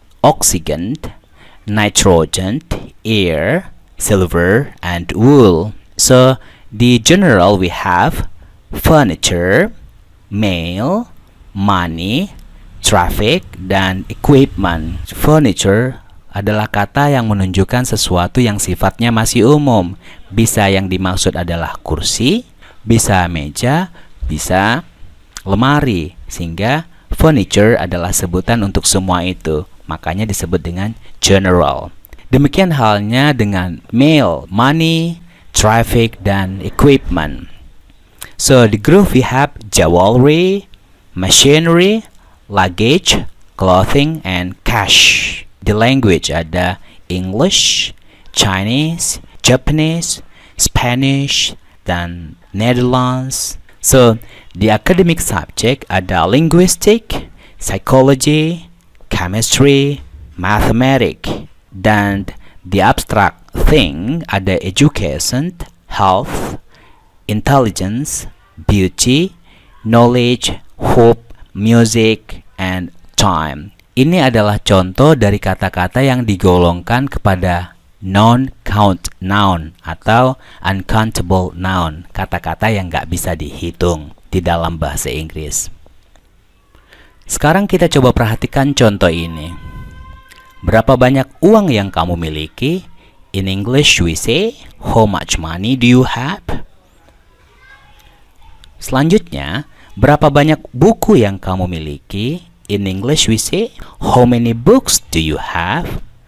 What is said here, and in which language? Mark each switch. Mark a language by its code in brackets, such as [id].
[en] Oxygen, nitrogen, air, silver, and wool. So, the general we have furniture, mail, money, traffic, [id] dan [en] equipment. [id] Furniture adalah kata yang menunjukkan sesuatu yang sifatnya masih umum. Bisa yang dimaksud adalah kursi, bisa meja, bisa lemari, sehingga furniture adalah sebutan untuk semua itu. Makanya disebut dengan general. Demikian halnya dengan mail, money, traffic, dan equipment. [en] So, the group we have jewelry, machinery, luggage, clothing, and cash. The language [id] ada [en] English, Chinese, Japanese, Spanish, [id] dan [en] Netherlands. So, the academic subject [id] ada [en] linguistic, psychology, chemistry, mathematics. [id] Dan [en] the abstract thing [id] ada [en] education, health, intelligence, beauty, knowledge, hope, music, and time. [id] Ini adalah contoh dari kata-kata yang digolongkan kepada non-count noun atau uncountable noun, kata-kata yang nggak bisa dihitung di dalam bahasa Inggris. Sekarang kita coba perhatikan contoh ini. Berapa banyak uang yang kamu miliki? [en] In English we say, how much money do you have? [id] Selanjutnya, berapa banyak buku yang kamu miliki? [en] In English we say, how many books do you have?